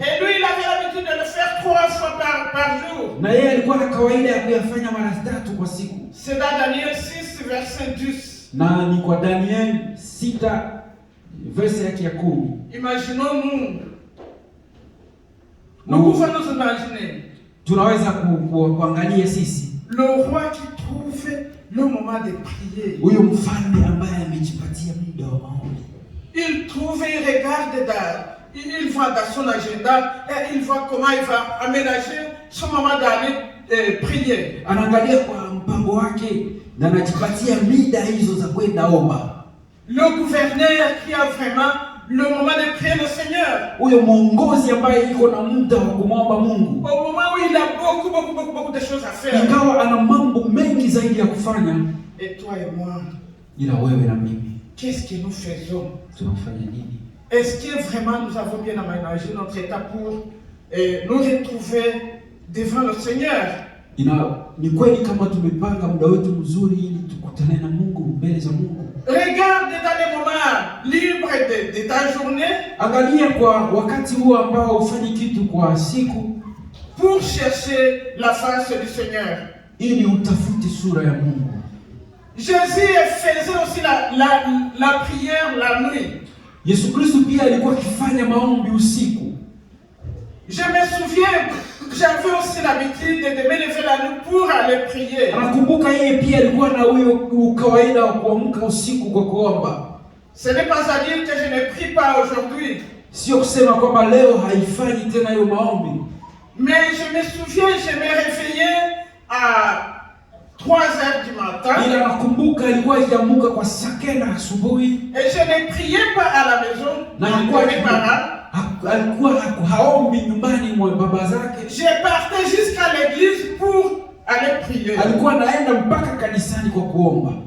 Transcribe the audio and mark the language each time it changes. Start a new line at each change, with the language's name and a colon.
French: Et lui, il avait l'habitude de le faire 3 fois par jour.
Swahili: Na yeye alikuwa na kawaida ya kuyafanya mara 3 kwa siku.
French: C'est dans Daniel 6, verset 10.
Swahili: Na ni kwa Daniel 6 verse yake ya 10.
French: Imaginons-nous. Nous pouvons nous imaginer.
Swahili: Tunaweza kuangalia sisi.
French: Le roi qui trouve le moment de prier.
Swahili: Huyo mfalme ambaye amejipatia muda wa maombi.
French: Il trouve, il regarde il voit dans son agenda et il voit comment il va aménager son moment d'aller prier.
Swahili: Anaangalia kwa mpango wake na anajipatia muda hizo za kwenda omba.
French: Le gouverneur qui a vraiment le moment de prier le Seigneur.
Swahili: Huyo mwongozi ambaye yuko na muda wa kumwomba Mungu.
French: Au moment où il a beaucoup de choses à faire.
Swahili: Ingawa ana mambo mengi zaidi ya kufanya.
French: Et toi et moi,
Swahili: ila wewe na mimi,
French: qu'est-ce que nous faisons?
Swahili: Tunafanya nini?
French: Est-ce que vraiment nous avons bien aménagé notre état pour nous retrouver devant le Seigneur?
Swahili: Ni kweli kama tumepanga muda wetu mzuri ili tukutane na Mungu, mbele za Mungu.
French: Regarde dans les moments libres de ta journée.
Swahili: Angalia kwa wakati huo ambao ufanye kitu kwa siku
French: pour chercher la face du Seigneur.
Swahili: Ili utafute sura ya Mungu.
French: Jésus faisait aussi la prière la nuit.
Swahili: Yesu Kristo pia alikuwa akifanya maombi usiku.
French: Je me souviens, j'avais aussi l'habitude de me lever la nuit pour aller prier.
Swahili: Nakumbuka yeye pia alikuwa na huyo kawaida wa kuamka usiku kwa kuomba.
French: Ce n'est pas à dire que je ne prie pas aujourd'hui.
Swahili: Sio kusema kwamba leo haifanyi tena hiyo maombi.
French: Mais je me souviens, je me réveillais à 3h du matin.
Swahili: Ila nakumbuka alikuwa akiamka kwa saa 9 asubuhi.
French: Et je ne priais pas à la maison.
Swahili: Na alikuwa haombi nyumbani mwa baba zake.
French: Je partais jusqu'à l'église pour aller prier.
Swahili: Alikuwa anaenda mpaka kanisani kwa kuomba.